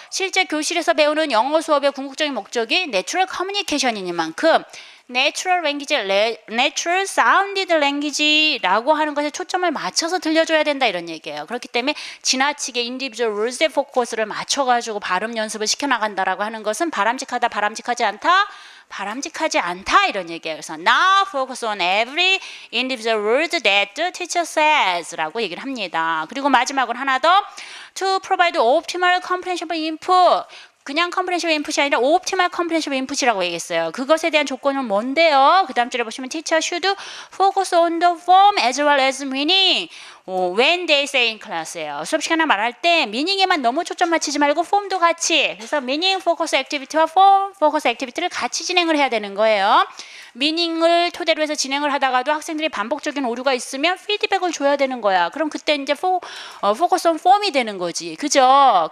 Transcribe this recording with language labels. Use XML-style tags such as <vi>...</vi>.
<ko>실제 교실에서 배우는 영어 수업의 궁극적인 목적이 natural communication 이니만큼 natural language, natural sounded language 라고 하는 것에 초점을 맞춰서 들려줘야 된다 이런 얘기예요. 그렇기 때문에 지나치게 individual words 에 포커스를 맞춰가지고 발음 연습을 시켜나간다라고 하는 것은 바람직하다, 바람직하지 않다, 바람직하지 않다 이런 얘기예요.</ko> <en>그래서 now focus on every individual word that the teacher says 라고 얘기를 합니다. 그리고 마지막으로 하나 더 to provide optimal comprehensive input.</en> <ko>그냥 컴프레hen시브 인풋이 아니라 옵티멀 컴프레hen시브 인풋이라고 얘기했어요. 그것에 대한 조건은 뭔데요?</ko> <en>그 다음 줄에 보시면 teacher should focus on the form as well as meaning. when they say in class예요.</en> <ko>수업 시간에 말할 때 meaning에만 너무 초점 맞추지 말고 폼도 같이. 그래서 meaning focus activity 와 form focus activity 를 같이 진행을 해야 되는 거예요. 미닝을 토대로 해서 진행을 하다가도 학생들이 반복적인 오류가 있으면 피드백을 줘야 되는 거야. 그럼 그때 이제 focus on form 이 되는 거지. 그죠?</ko>